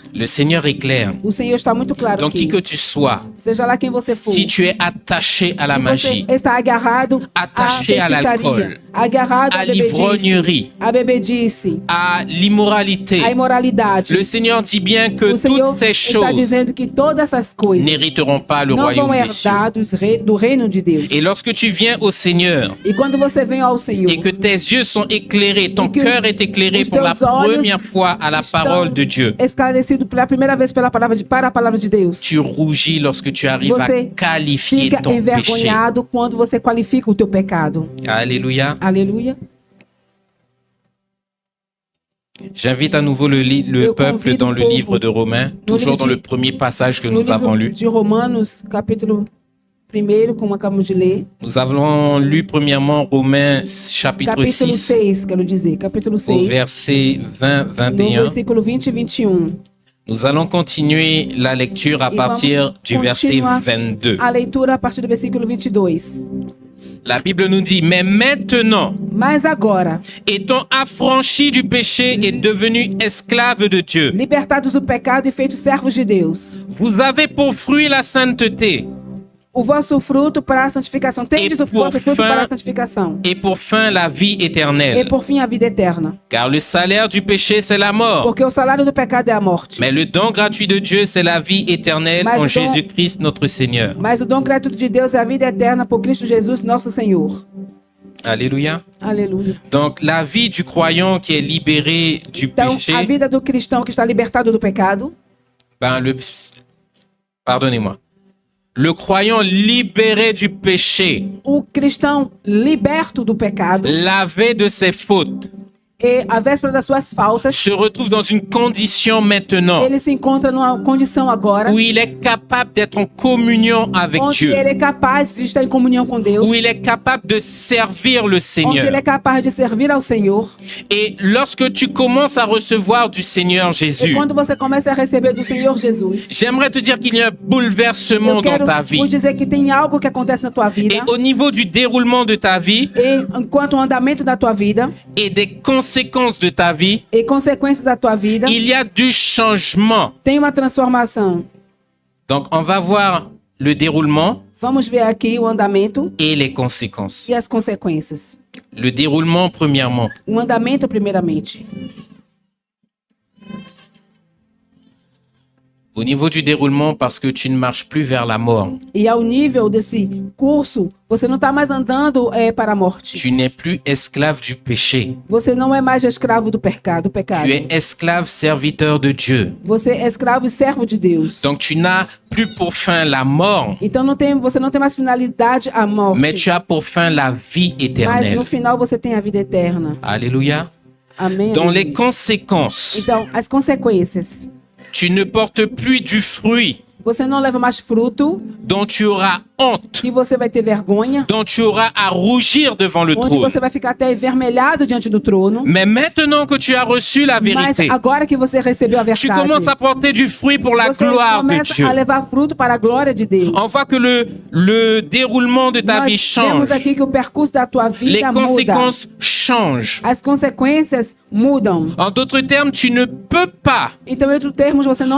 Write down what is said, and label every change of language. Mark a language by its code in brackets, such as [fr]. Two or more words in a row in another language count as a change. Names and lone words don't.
[fr] Le Seigneur est clair. [pt] O Senhor está muito claro [fr] Donc, qui [pt] aqui. [fr] que tu sois, [pt] Seja lá quem você for, [fr] si tu es attaché à la [pt] se [fr] magie, [pt] você está agarrado [fr] Attaché [pt] à [fr] à l'alcool, [pt] feitiçaria, agarrado [fr] à [pt] à bebedice, [fr] l'ivrognerie, [pt] à bebedice, [fr] à l'immoralité, [pt] à imoralidade, [fr] le Seigneur dit bien que [pt] o Senhor [fr] toutes ces [pt] está [fr] choses [pt] dizendo que todas essas coisas [fr] n'hériteront pas le [pt] não vão [fr] royaume des cieux. [pt] herdar do reino de Deus. [fr] Et lorsque tu viens au Seigneur [pt] E quando você vem ao Senhor, [fr] et que tes yeux sont éclairés, ton [pt] E que [fr] cœur est éclairé [pt] os [fr] pour la [pt] teus olhos [fr] première fois à la parole de Dieu, [pt] esclarecido pela primeira vez para a palavra de Deus, [fr] tu rougis lorsque tu arrives à [pt] você [fr] qualifier [pt] fica [fr] ton péché. [pt] envergonhado quando você qualifica o teu pecado. [fr] Alléluia. [pt] Aleluia. [fr] J'invite à nouveau le [pt] Eu [fr] peuple [pt] convido [fr] dans [pt] o [fr] le [pt] povo [fr] livre de Romains, [pt] no [fr] toujours [pt] livro [fr] dans [pt] de- [fr] le premier passage que [pt] No [fr] nous avons [pt] livro [fr] lu. [pt] de Romanos, capítulo 1, como acabamos de ler, [fr] Nous avons lu premièrement Romains chapitre [pt] capítulo [fr] 6 [pt] 6, quero dizer, capítulo [fr] au [pt] 6, [fr] verset 20, [pt] no [fr] 21. [pt] versículo 20 e 21. [fr] Nous allons continuer la lecture à [pt] E [fr] partir [pt] vamos [fr] du verset [pt] continuar [fr] 22. [pt] a leitura a partir do versículo 22. [fr] La Bible nous dit, mais maintenant, [pt] Mas agora, [fr] étant affranchis du péché et devenus esclaves de Dieu, [pt] libertados do pecado e feitos servos de Deus, [fr] vous avez pour fruit la sainteté [pt] o vosso fruto para a santificação. Tendes o por vosso fruto fim- para a santificação. [fr] et pour fin la vie [pt] E [fr] éternelle. [pt] por fim a vida eterna. [fr] Car le salaire du péché, c'est la mort. [pt] Porque o salário do pecado é a morte. [fr] Mais le don gratuit de Dieu, c'est la vie éternelle [pt] Mas [fr] en [pt] o dom- [fr] Jésus-Christ notre Seigneur. [pt] Mas o dom gratuito de Deus é a vida eterna por Cristo Jesus, nosso Senhor. [fr] Alléluia. [pt] Aleluia. [fr] Donc la vie du croyant qui est libéré du [pt] Então, [fr] péché, [pt] a vida do cristão que está libertado do pecado, [fr] pardonnez-moi. Le croyant libéré du péché, [pt] o cristão liberto do pecado, [fr] lavé de ses fautes, [pt] e à véspera das suas faltas, [fr] se retrouve dans une condition maintenant [pt] ele se encontra numa condição agora [fr] où il est capable d'être en communion avec [pt] onde [fr] Dieu, [pt] ele é capaz de estar em comunhão com Deus, [fr] où il est capable de servir le [pt] onde [fr] Seigneur. [pt] ele é capaz de servir ao Senhor. [fr] Et lorsque tu commences à recevoir du Seigneur [pt] E [fr] Jésus, [pt] quando você começa a receber do Senhor Jesus, [fr] j'aimerais te dire qu'il y a un bouleversement [pt] eu [fr] dans [pt] quero [fr] ta [pt] vos [fr] vie. [pt] dizer que tem algo que acontece na tua vida, [fr] Et au niveau du déroulement de ta vie [pt] e enquanto o andamento da tua vida [fr] et des conséquences de ta vie, [pt] e consequências da tua vida, [fr] il y a du changement. [pt] tem uma transformação. [fr] Donc, on va voir le déroulement [pt] Vamos ver aqui o andamento [fr] et les conséquences. [pt] e as consequências. [fr] Le déroulement, premièrement. [pt] O andamento, primeiramente. [fr] Au niveau du déroulement, parce que tu ne marches plus vers la mort. [pt] E ao nível desse curso, você não está mais andando para a morte. [fr] Tu n'es plus esclave du péché. [pt] Você não é mais escravo do pecado. [fr] Tu es esclave serviteur de Dieu. [pt] Você é escravo e servo de Deus. [fr] Donc, tu n'as plus pour fin la mort, [pt] Então você não tem mais finalidade a morte. [fr] mais tu as pour fin la vie [pt] Mas [fr] éternelle. [pt] no final você tem a vida eterna. [fr] Alléluia. [pt] Amém. [fr] Dans les [pt] aleluia. [fr] conséquences, [pt] Então, as consequências. [fr] tu ne portes plus du fruit [pt] Você não leva mais fruto, [fr] dont tu auras honte, [pt] que você vai ter vergonha, [fr] dont tu auras à rougir devant le [pt] onde [fr] trône. [pt] você vai ficar até envermelhado diante do trono. [fr] Mais maintenant que tu as reçu la [pt] Mas [fr] vérité, [pt] agora que você recebeu a [fr] tu [pt] verdade, [fr] commences à porter du fruit pour la [pt] você [fr] gloire de [pt] começa [fr] Dieu. [pt] a levar fruto para a glória de Deus. [fr] On voit que le déroulement de ta vie [pt] Nós [fr] change. [pt] vemos aqui que o percurso da tua [fr] Les [pt] vida muda. [fr] conséquences changent. [pt] As consequências mudam. [fr] En d'autres termes, tu ne peux pas [pt] Então, em outros termos, você não